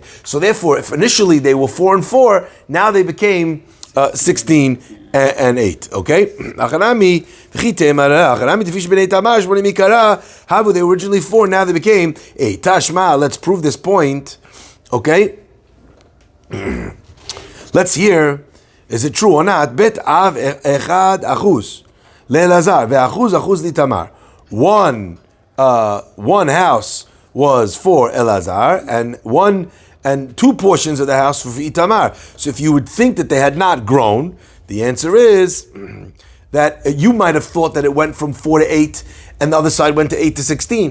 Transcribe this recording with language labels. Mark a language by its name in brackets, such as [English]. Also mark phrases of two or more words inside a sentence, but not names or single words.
[English] So therefore, if initially they were 4 and 4, now they became 16 and 8. Okay? They were originally 4, now they became 8. Tashma, let's prove this point. Okay? Let's hear, is it true or not? [Hebrew] Bet av echad achuz le'Elazar ve'achuz litamar. [English] One house was for Elazar, and 2 portions of the house for Itamar. So if you would think that they had not grown, The answer is that you might have thought that it went from 4 to 8 and the other side went to 8 to 16.